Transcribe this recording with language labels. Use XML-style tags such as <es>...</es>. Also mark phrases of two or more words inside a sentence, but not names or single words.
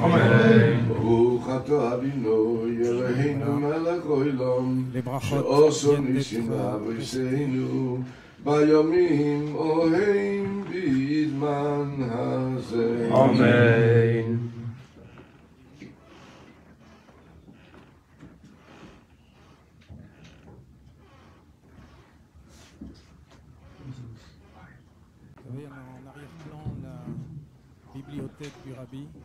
<he>ברוך אתה אדוני אלוהינו מלך העולם שעושה ניסים באבותינו בימים ההם בזמן הזה. אמן.</he> <fr>Vous avez en arrière-plan la bibliothèque du Rabbi.</fr>